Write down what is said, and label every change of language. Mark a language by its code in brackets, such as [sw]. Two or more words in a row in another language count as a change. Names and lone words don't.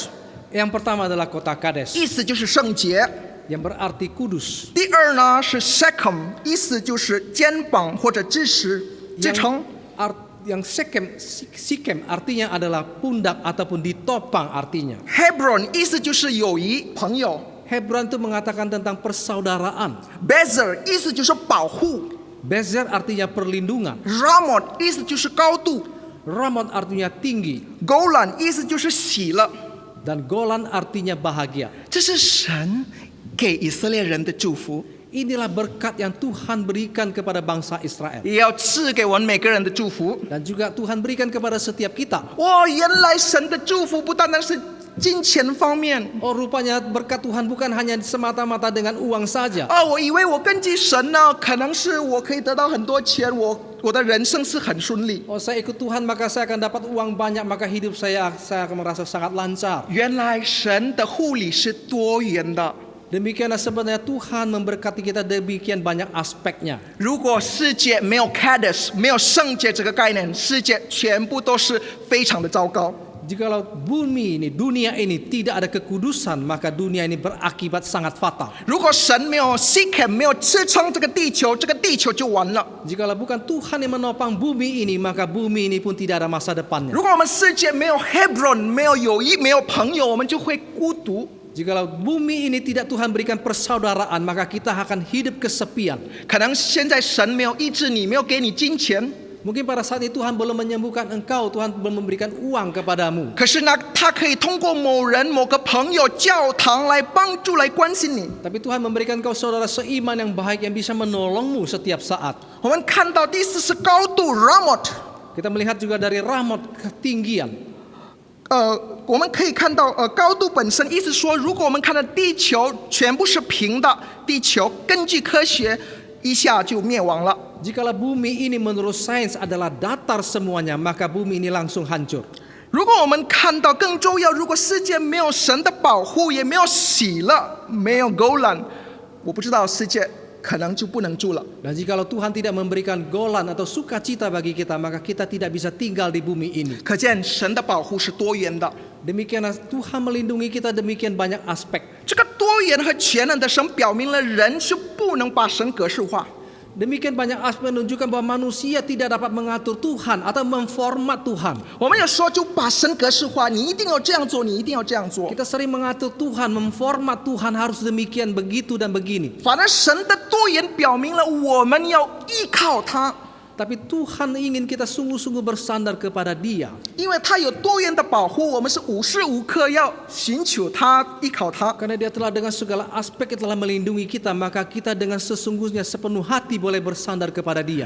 [id] Yang pertama adalah kota Kades [zh] 意思就是圣洁。 [id] yang berarti kudus. [zh] 第二呢是 Shechem， 意思就是肩膀或者支持支撑。 [id] Yang Sikem artinya adalah pundak ataupun ditopang artinya. [zh] Hebron 意思就是友谊、朋友。 [id] Hebron itu mengatakan tentang persaudaraan. [zh] Bezer 意思就是保护。 [id] Bezer artinya perlindungan. [zh] Ramot 意思就是高度。 [id] Ramot artinya tinggi. [zh] Golan 意思就是喜乐。 [id] Dan Golan artinya bahagia. [zh] 这是神给以色列人的祝福， [id] Inilah berkat yang Tuhan berikan kepada bangsa Israel. [zh] 也要赐给我们每个人的祝福。 [id] Dan juga Tuhan berikan kepada setiap kita. [zh] 哇，原来神的祝福不单单是金钱方面。 [id] Oh, rupanya berkat Tuhan bukan hanya semata-mata dengan uang saja. [zh] 我以为我根据神呢，可能是我可以得到很多钱，我的人生是很顺利。 [id] Oh, saya ikut Tuhan maka saya akan dapat uang banyak, maka hidup saya akan merasa sangat lancar. [zh] 原来神的护理是多元的。 [id] Demikianlah sebenarnya Tuhan memberkati kita demikian banyak aspeknya. [zh] 如果世界没有 Kadesh， 没有圣洁这个概念，世界全部都是非常的糟糕。 [id] Jikalau bumi ini, dunia ini tidak ada kekudusan, maka dunia ini berakibat sangat fatal. [zh] 如果神没有 Shechem， 没有支撑这个地球，这个地球就完了。 [id] Jikalau bukan Tuhan yang menopang bumi ini, maka bumi ini pun tidak ada masa depannya. [zh] 如果我们世界没有 Hebron， 没有友谊，没有朋友，我们就会孤独。 [id] Jikalau bumi ini tidak Tuhan berikan persaudaraan, maka kita akan hidup kesepian. [zh] 可能现在神没有医治你，没有给你金钱， [id] Mungkin pada saat itu Tuhan belum menyembuhkan engkau, Tuhan belum memberikan uang kepadamu. [zh] 可是呢，他可以通过某人、某个朋友、教堂来帮助、来关心你。 [id] Tapi Tuhan memberikan kau saudara seiman yang baik yang bisa menolongmu setiap saat. [zh] 我们看到第四是高度 Ramot， [id] Kita melihat juga dari Ramot ketinggian. [zh] 我们可以看到高度本身，意思说，如果我们看到地球全部是平的，地球根据科学一下就灭亡了。 [id] Jikalau bumi ini menurut sains adalah datar semuanya, maka bumi ini langsung hancur. [zh] 如果我们看到更重要，如果世界没有神的保护，也没有喜乐，没有 Golan， 我不知道世界可能就不能住了。 [id] Dan jikalau Tuhan tidak memberikan golan atau sukacita bagi kita, maka kita tidak bisa tinggal di bumi ini. [zh] 可见神的保护是多元的。 [id] Demikianlah Tuhan melindungi kita demikian banyak aspek. [zh] 这个多元和全能的神表明了人是不能把神格式化。 [id] Demikian banyak aspek menunjukkan bahwa manusia tidak dapat mengatur Tuhan atau memformat Tuhan. [zh] 我们有时候就把神格式化，你一定要这样做，你一定要这样做。 [id] Kita sering mengatur Tuhan, memformat Tuhan harus demikian, begitu dan begini. [zh] 反而神的多元表明了我们要依靠他， [id] Tapi Tuhan ingin kita sungguh-sungguh bersandar kepada Dia. [zh] 因为他有多元的保护，我们是无时无刻要寻求他、依靠他。 [id] Karena Dia telah dengan segala aspek telah melindungi kita, maka kita dengan sesungguhnya sepenuh hati boleh bersandar kepada Dia.